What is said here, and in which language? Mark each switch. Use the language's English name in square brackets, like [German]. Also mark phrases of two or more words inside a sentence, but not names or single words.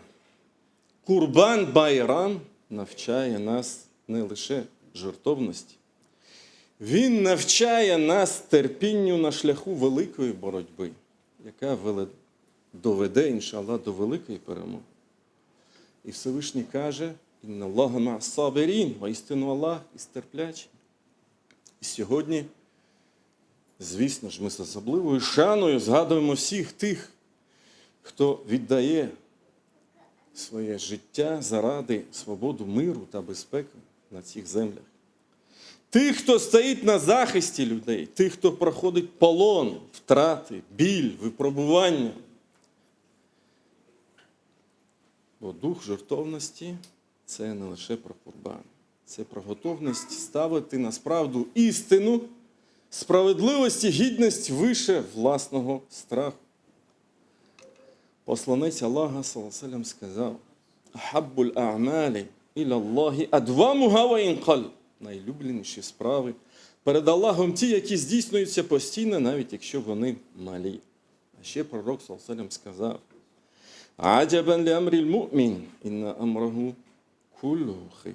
[Ukrainian] Курбан-Байрам навчає нас не лише жертовності. Він навчає нас терпінню на шляху великої боротьби, яка доведе, іншаллах, до великої перемоги. І Всевишній каже: [Arabic] «إن الله مع الصابرين», [Ukrainian] воістину Аллах із терплячим. І сьогодні, звісно ж, ми з особливою шаною згадуємо всіх тих, хто віддає своє життя заради свободи, миру та безпеки на цих землях. Тих, хто стоїть на захисті людей, тих, хто проходить полон, втрати, біль, випробування. Бо дух жертовності – це не лише про Курбан. Це про готовність ставити на справду істину, справедливість і гідність вище власного страху. Посланець Аллаха, [Arabic] صلى الله عليه وسلم, сказав: «أحب الأعمال إلى الله أدومها وإن قل». [Ukrainian] найлюбленіші справи перед Аллахом ті, які здійснюються постійно, навіть якщо вони малі. А ще пророк ﷺ сказав: [Arabic] «عجبا لأمر المؤمن إن أمره كله خير».